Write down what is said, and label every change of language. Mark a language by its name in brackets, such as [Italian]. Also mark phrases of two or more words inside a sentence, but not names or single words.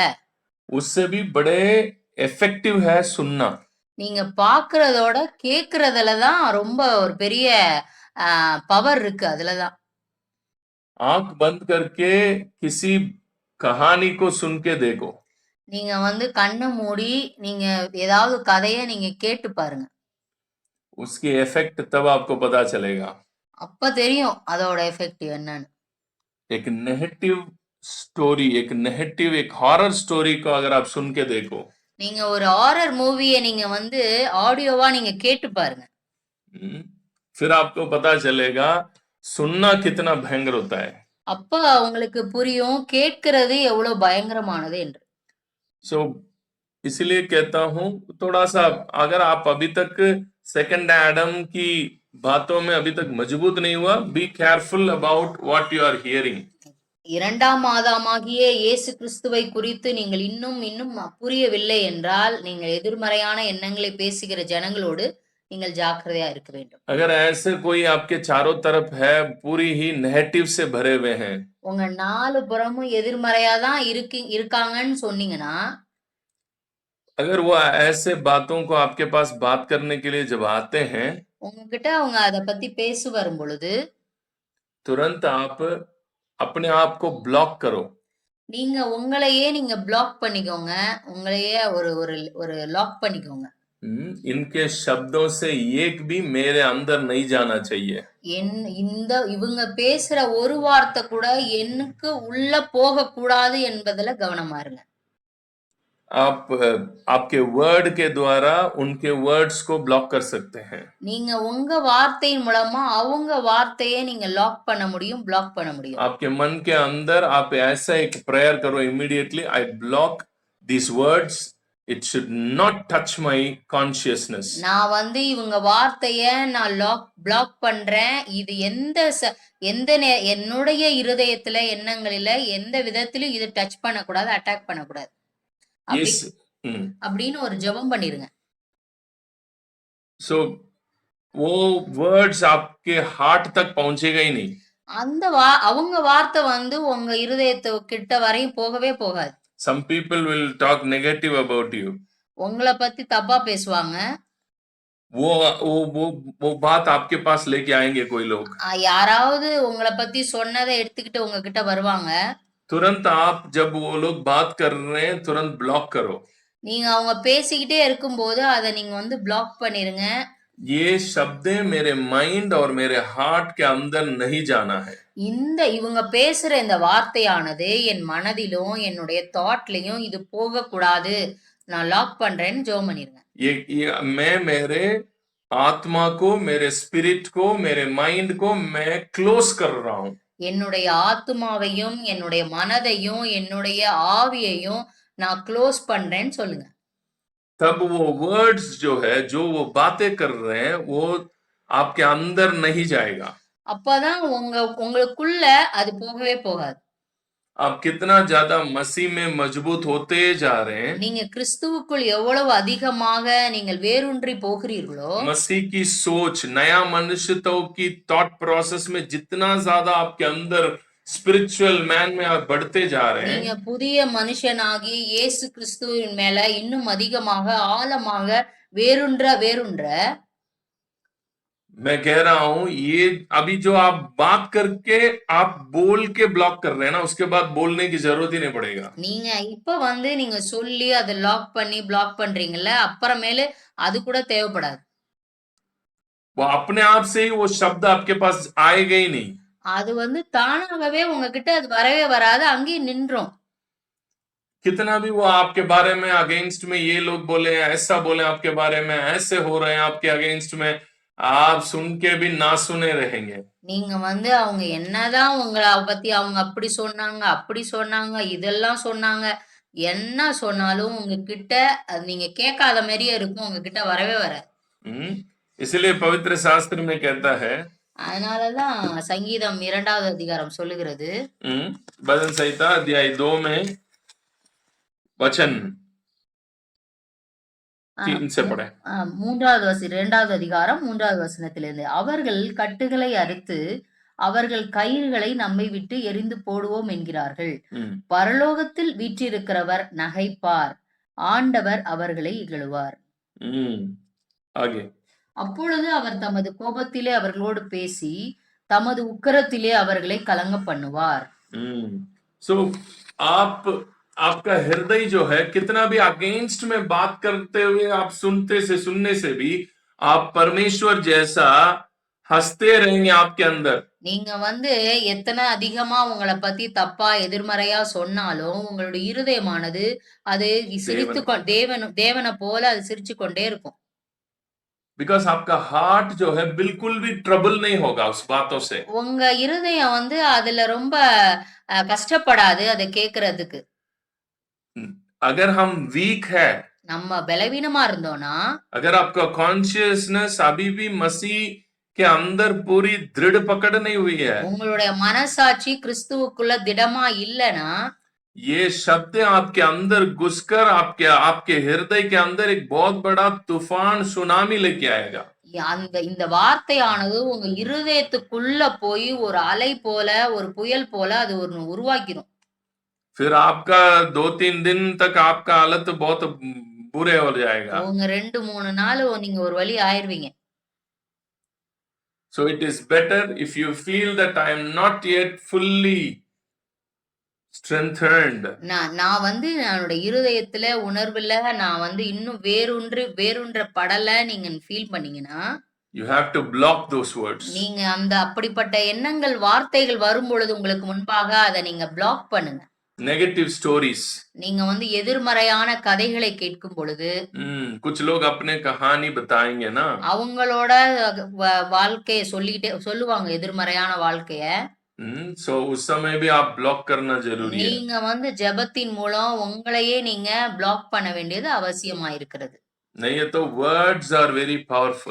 [Hindi] उससे भी बड़े इफेक्टिव है सुनना. [Tamil] நீங்க பாக்குறதோட கேக்குறதுலதான் ரொம்ப ஒரு பெரிய பவர் இருக்கு. அதுலதான் [Hindi] आंख बंद करके किसी कहानी को सुन के देखो. [Tamil] நீங்க வந்து கண்ண மூடி நீங்க ஏதாவது கதைய நீங்க கேட்டு பாருங்க. [Hindi] उसकी इफेक्ट तब आपको पता चलेगा। [Tamil] அப்ப தெரியும் அதோட எஃபெக்ட் என்னன்னு. [Hindi] एक नेगेटिव स्टोरी, एक नेगेटिव, एक हॉरर स्टोरी को अगर आप सुन के देखो, [Tamil] நீங்க ஒரு ஹாரர் மூவிய நீங்க வந்து ஆடியோவா நீங்க கேட்டு பாருங்க. [Hindi] हम्म, फिर आपको पता चलेगा सुनना कितना भयंकर होता है। [Tamil] அப்ப உங்களுக்கு புரியும் கேட்கிறது எவ்வளவு பயங்கரமானது என்று. [Hindi] सो इसलिए कहता हूं, थोड़ा सा अगर आप अभी तक सेकंड एडम की बातों में अभी तक मजबूत नहीं हुआ, [English] be careful about what you are hearing. [Tamil] இரண்டாம் ஆதாமாகிய இயேசு கிறிஸ்துவை குறித்து நீங்கள் இன்னும் புரியவில்லை என்றால், நீங்கள் எதிர்மறையான எண்ணங்களை பேசுகிற ஜனங்களோடு நீங்கள் ஜாக்கிரதையா இருக்க வேண்டும். [Hindi] अगर ऐसे कोई आपके चारों तरफ है, पूरी ही नेगेटिव से भरे हुए हैं, [Tamil] உங்க 4 புறமும் எதிர்மறையா தான் இருக்காங்கன்னு சொன்னீங்கன்னா, [Hindi] अगर वो ऐसे बातों को आपके पास बात करने के लिए जब आते हैं, [Tamil] உங்ககிட்ட அவங்க அத பத்தி பேச வரும் பொழுது, [Hindi] तुरंत आप अपने आप को ब्लॉक करो। [Tamil] நீங்க உங்களையே நீங்க பிளாக் பண்ணிக்கோங்க. உங்களையே ஒரு ஒரு ஒரு லாக் பண்ணிக்கோங்க. [Hindi] इनके शब्दों से एक भी मेरे अंदर नहीं जाना चाहिए। [Tamil] இவங்க பேசுற ஒரு வார்த்தை கூட எனக்கு உள்ள போகக்கூடாது என்பதுல கவனமா இருங்க. [Hindi] आप आपके वर्ड के द्वारा उनके वर्ड्स को ब्लॉक कर सकते हैं। [Tamil] நீங்க உங்க வார்த்தையின் மூலமா அவங்க வார்த்தையை நீங்க லாக் பண்ண முடியும், பிளாக் பண்ண முடியும். [Hindi] आपके मन के अंदर आप ऐसा एक प्रेयर करो, [English] immediately I block these words, it should not touch my consciousness. [Tamil] நான் வந்து இவங்க வார்த்தைய நான் பிளாக் பண்றேன். இது என்னுடைய இருதயத்துல எண்ணங்களில எந்த விதத்திலும் இது டச் பண்ணக்கூடாது, அட்டாக் பண்ணக்கூடாது. [English] Yes. [Tamil] அப்படின்னு ஒரு ஜெபம் பண்ணிருங்க. [Hindi] So वो वर्ड्स आपके हार्ट तक पहुंचेगा ही नहीं. [Tamil] அவங்க வார்த்தை வந்து உங்க இருதயத்து கிட்ட வரையும் போகவே போகாது. [English] Some people will talk negative about you. [Tamil] உங்களை பத்தி தப்பா பேசுவாங்க. [Hindi] वो बात आपके पास लेके आएंगे कोई लोग. [Tamil] யாராவது உங்களை பத்தி சொன்னதை எடுத்துக்கிட்டு உங்ககிட்ட வருவாங்க. [Hindi] तुरंत आप जब वो लोग बात कर रहे हैं, तुरंत ब्लॉक करो. [Tamil] நீங்க அவங்க பேசிக்கிட்டே இருக்கும்போது அதை நீங்க வந்து பிளாக் பண்ணிருங்க. [Hindi] ये शब्द मेरे माइंड और मेरे हार्ट के अंदर नहीं जाना है. [Tamil] இவங்க பேசுற இந்த வார்த்தையானது என் மனதிலும் என்னுடைய தாட்லயும் இது போக கூடாது, நான் லாக் பண்றேன்னு ஜெபம் பண்ணிருங்க. [Hindi] मैं मेरे आत्मा को, मेरे स्पिरिट को, मेरे माइंड को मैं क्लोज कर रहा हूं. [Tamil] என்னுடைய ஆத்மாவையும் என்னுடைய மனதையும் என்னுடைய ஆவியையும் நான் க்ளோஸ் பண்றேன்னு சொல்லுங்க. [Hindi] तब वो वर्ड्स जो है, जो वो बातें कर रहे हैं, वो आपके अंदर नहीं जाएगा. [Tamil] அப்பதான் உங்களுக்குள்ள அது போகவே போகாது. [Hindi] आप कितना ज्यादा मसीह में मजबूत होते जा रहे हैं, [Tamil] நீங்க கிறிஸ்துவுக்குள் எவ்வளவு அதிகமாக நீங்கள் வேரூன்றி போகிறீர்களோ, [Hindi] मसीह की सोच, नया मनुष्यत्व की [English] thought process [Hindi] में जितना ज्यादा आपके अंदर [English] spiritual man [Hindi] में आप बढ़ते जा रहे हैं, [Tamil] நீங்க புதிய மனுஷனாகி இயேசு கிறிஸ்துவின் மேல இன்னும் அதிகமாக ஆழமாக வேரூன்ற [Hindi] मैं कह रहा हूं, ये अभी जो आप बात करके आप बोल के ब्लॉक कर रहे हैं ना, उसके बाद बोलने की जरूरत ही नहीं पड़ेगा. [Tamil] நீங்க இப்ப வந்து நீங்க சொல்லி அதை லாக் பண்ணி பிளாக் பண்றீங்கல்ல, அப்புறமேலு அது கூட தேவைப்படாது. [Hindi] वो अपने आप से ही वो शब्द आपके पास आएगा ही नहीं. [Tamil] அது வந்து தானாகவே உங்ககிட்ட அது வரவே வராது, அங்கேயே நின்றோம். [Hindi] कितना भी वो आपके बारे में अगेंस्ट में ये लोग बोले, ऐसा बोले आपके बारे में, ऐसे हो रहे हैं आपके अगेंस्ट में, आप सुन के भी ना सुने रहेंगे. [Tamil] நீங்க வந்து அவங்க என்னதான் உங்களை பத்தி அவங்க அப்படி சொன்னாங்க இதெல்லாம் சொன்னாங்க, என்ன சொன்னாலும் உங்ககிட்ட அது நீங்க கேட்காத மாதிரியே இருக்கும், உங்ககிட்ட வரவே வராது. [Hindi] इसलिए पवित्र शास्त्र में कहता है, [Tamil] அதனாலதான் சங்கீதம் 2வது அதிகாரம் சொல்லுகிறது, [Hindi] भजन संहिता अध्याय 2 में वचन 3 से पढ़े. [Tamil] 2வது அதிகாரம் 3வது வசனத்திலிருந்து, அவர்கள் கட்டுகளை அறுத்து அவர்கள் கயிறுகளை நம்மை விட்டு எரிந்து போடுவோம் என்கிறார்கள். பரலோகத்தில் வீற்றிருக்கிறவர் நகைப்பார், ஆண்டவர் அவர்களை இகழுவார். அப்பொழுது அவர் தமது கோபத்திலே அவர்களோடு பேசி தமது உக்கிரத்திலே அவர்களை கலங்க பண்ணுவார். [Hindi] So आप आपका हृदय जो है कितना भी अगेंस्ट में बात करते हुए आप सुनने से भी आप परमेश्वर जैसा हंसते रहेंगे आपके अंदर। [Tamil] நீங்க வந்து எத்தனை அதிகமா உங்கள பத்தி தப்பா, எதிர்மறையா சொன்னாலும், உங்களுடைய இருதயமானது அது देवन தேவன போல அது சிரிச்சுக் கொண்டே இருக்கும். [Hindi] बिकॉज आपका हार्ट जो है बिल्कुल भी ट्रबल नहीं होगा उस बातों से। [Tamil] உங்க இருதயம் வந்து அதுல ரொம்ப கஷ்டப்படாது அத கேட்கறதுக்கு. [Hindi] अगर हम वीक है, [Tamil] நம்ம பலவீனமா இருந்தோம்னா, [Hindi] अगर आपका कॉन्शियसनेस अभी भी मसीह के अंदर पूरी दृढ़ पकड़ नहीं हुई है, [Tamil] உங்களுடைய மனசாட்சி கிறிஸ்துவுக்குள்ள திடமா இல்லனா, [Hindi] ये शब्द आपके अंदर घुसकर आपके आपके हृदय के अंदर एक बहुत बड़ा तूफान सुनामी लेके आएगा। [Tamil] இந்த வார்த்தையானது உங்க இருதயத்துக்குள்ள போய் ஒரு அலை போல, ஒரு புயல் போல அது ஒரு உருவாக்கிரும். [Hindi] फिर आपका 2-3 दिन तक आपका हालत बहुत बुरे हो जाएगा। [Tamil] உங்க 2, 3 நாள் நீங்க ஒரு வழி ஆயிருவீங்க. [English] So it is better if you feel that I am not yet fully strengthened. [Tamil] நான் வந்து என்னோட இருதயத்துல உணர்வுல நான் வந்து இன்னும் வேரூன்ற படல நீங்க ஃபீல் பண்ணீங்கன்னா, [English] You have to block those words. [Tamil] நீங்க அந்த அப்படிப்பட்ட எண்ணங்கள், வார்த்தைகள் வரும்பொழுது உங்களுக்கு முன்பாக அத நீங்க பிளாக் பண்ணுங்க. [English] Negative stories. [Tamil] நீங்க வந்து எதிர்மறையான கதைகளை கேட்கும் பொழுது, [Hindi] कुछ लोग अपने कहानी बताएंगे ना, [Tamil] அவங்களோட வாழ்க்கைய சொல்லுவாங்க எதிர்மறையான வாழ்க்கைய. [Hindi] so उस समय भी आप ब्लॉक करना जरूरी है। [Tamil] நீங்க வந்து ஜெபத்தின் மூலம் உங்களையே நீங்க பிளாக் பண்ண வேண்டியது அவசியமா இருக்கிறது. [Hindi] नहीं तो [English] words are very powerful.